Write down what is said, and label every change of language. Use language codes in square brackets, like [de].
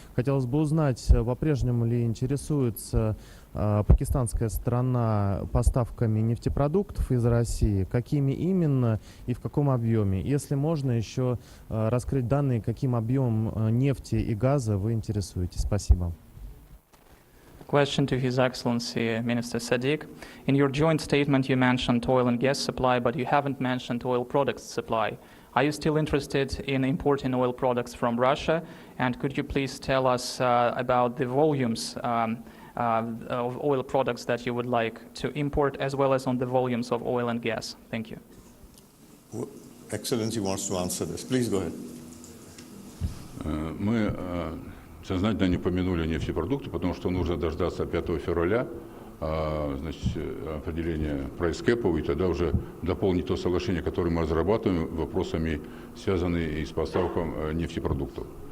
[ru] Хотелось бы узнать, по-прежнему ли интересуется пакистанская сторона поставками нефтепродуктов из России, какими именно и в каком объеме. Если можно еще раскрыть данные, каким объемом нефти и газа вы интересуетесь. Спасибо. [en] Question to His Excellency Minister Sadiq. In your joint statement you mentioned oil and gas supply, but you haven't mentioned oil products supply. Are you still interested in importing oil products from Russia? And could you please tell us about the volumes of oil products that you would like to import, as well as on the volumes of oil and gas? Thank you. Excellency wants to answer this. Please go ahead. [ru] Мы сознательно не помянули нефтепродукты, потому что нужно дождаться 5 февраля определения прайс-кэпов, и тогда уже дополнить то соглашение, которое мы разрабатываем вопросами, связанными с поставкой нефтепродуктов.